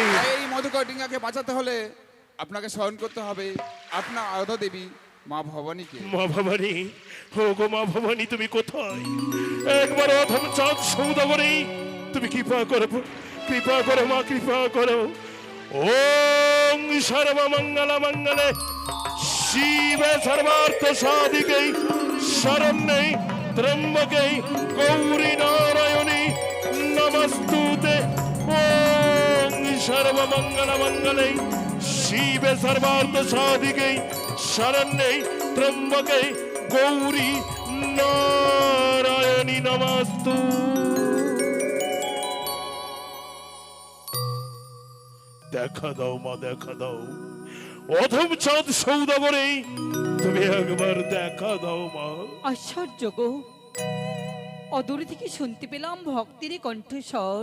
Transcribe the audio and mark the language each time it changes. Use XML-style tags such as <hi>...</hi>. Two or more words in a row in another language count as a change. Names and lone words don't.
<bn>এই মধুকর ডিঙ্গাকে বাঁচাতে হলে আপনাকে স্মরণ করতে হবে আপনার আরাধ্যা দেবী মা ভবানীকে। মা ভবানী, ও গো মা ভবানী, তুমি কোথায়? একবার অধম চাঁদ সৌদাগরী, তুমি কৃপা করো, কৃপা করো মা, কৃপা করো।</bn> <sa>ওম সর্বমঙ্গল মঙ্গলে শিবে সর্বার্থ সাধিকে শরণ্যে ত্র্যম্বকে গৌরী নারায়ণী নমস্তুতে। ওম সর্বমঙ্গল মঙ্গলে শিবে সর্বার্থ সাধিকে শরণ্যে ত্র্যম্বকে গৌরী নারায়ণী নমস্তু।</sa> <bn>দেখা দাও মা, দেখা দাও। অধম চাঁদ সৌদাগরে তুমি একবার দেখা দাও মা। আশ্চর্য গো, অদূর থেকে শুনতে পেলাম ভক্তির কণ্ঠস্বর।</bn>